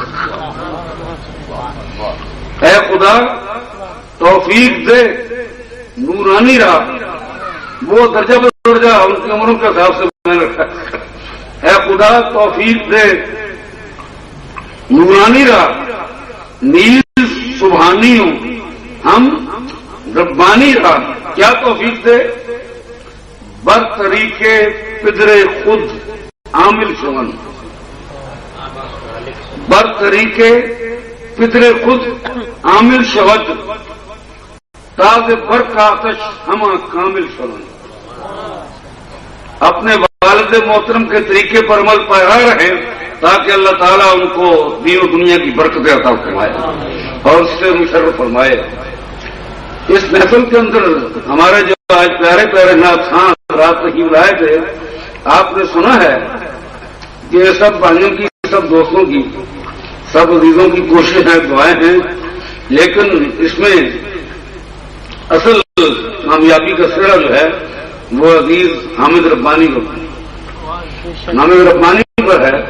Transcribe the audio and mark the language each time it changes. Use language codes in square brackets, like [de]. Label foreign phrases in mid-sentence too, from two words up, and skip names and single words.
[ur] اے خدا توفیق دے نورانی راہ، وہ درجہ بدرجہ ان کی عمروں کے حساب سے میں نے رکھا. اے خدا توفیق دے نورانی راہ، نیز سبحانیوں ہم ربانی راہ. کیا توفیق دے؟ [fa] بر طریقے پدر خود عامل شون، بر طریقے پدر خود عامل شود، تاز بر کا آتش ہما کامل شون. [ur] اپنے والد محترم کے طریقے پر عمل پیرا رہے تاکہ اللہ تعالیٰ ان کو دین و دنیا کی برکتیں عطا فرمائے اور اس سے مشرف فرمائے. اس محفل کے اندر ہمارے جو آج پیارے پیارے نعت خان حضرات تشریف لائے تھے، آپ نے سنا ہے کہ سب بھائیوں کی، سب دوستوں کی، سب عزیزوں کی کوششیں ہیں، دعائیں ہیں، لیکن اس میں اصل کامیابی کا سہرا جو ہے وہ عزیز حامد ربانی کو، حامد ربانی پر ہے۔